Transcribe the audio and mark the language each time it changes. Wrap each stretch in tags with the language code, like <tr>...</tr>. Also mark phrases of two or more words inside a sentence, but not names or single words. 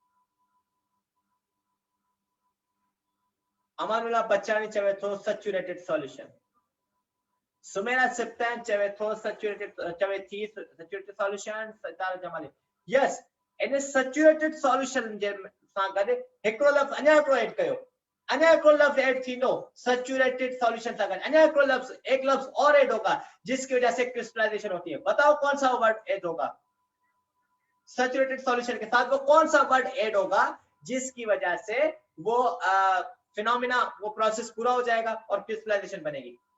<sd>अमानुल्लाह बच्चानी चवे थो</sd> <en>saturated solution</en> <sd>सुमेरा सिप्तैन चवे थो सैचुरेटेड चवे थी</sd> <en>saturated solution</en> <sd>सितारा जमाली यस इन</sd> <en>saturated solution</en> <sd>जे सां गड हिकड़ो लफ्ज अञा हिकड़ो ऐड कयो अञा हिकड़ो लफ्ज ऐड थींदो</sd> <en>saturated solution</en> <sd>सां गड अञा हिकड़ो लफ्ज</sd> <ur>ایک لفظ اور ایڈ ہوگا جس کی وجہ سے کرسٹلائزیشن ہوتی ہے بتاؤ کون سا ورڈ ایڈ ہوگا</ur> <en>saturated solution</en> <ur>کے ساتھ وہ کون سا ورڈ ایڈ ہوگا جس کی وجہ سے وہ فینومینا وہ پروسیس پورا ہو جائے گا اور کرسٹلائزیشن بنے گی.</ur>